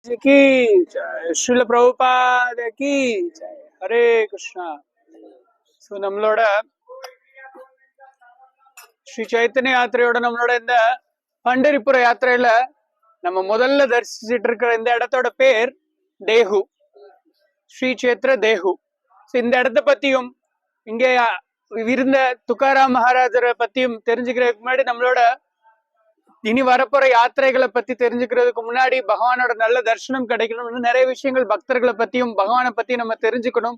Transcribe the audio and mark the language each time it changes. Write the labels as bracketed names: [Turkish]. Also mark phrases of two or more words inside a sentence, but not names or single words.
[Hindi] की जय श्रील प्रभुपाद की जय हरे कृष्णा [Tamil] ஸோ நம்மளோட ஸ்ரீ சைத்தன்ய யாத்திரையோட நம்மளோட இந்த பண்டரிபுர யாத்திரையில நம்ம முதல்ல தரிசிச்சுட்டு இருக்கிற இந்த இடத்தோட பேர் தேஹு, ஸ்ரீ சேத்திர தேஹு. ஸோ இந்த இடத்த பத்தியும் இங்கே இருந்த துக்காராம் மகாராஜரை பத்தியும் தெரிஞ்சுக்கிறதுக்கு முன்னாடி நம்மளோட இனி வரப்போற யாத்திரைகளை பத்தி தெரிஞ்சுக்கிறதுக்கு முன்னாடி பகவானோட நல்ல தரிசனம் கிடைக்கணும்னு நிறைய விஷயங்கள் பக்தர்களை பத்தியும் பகவானை பத்தியும் நம்ம தெரிஞ்சுக்கணும்.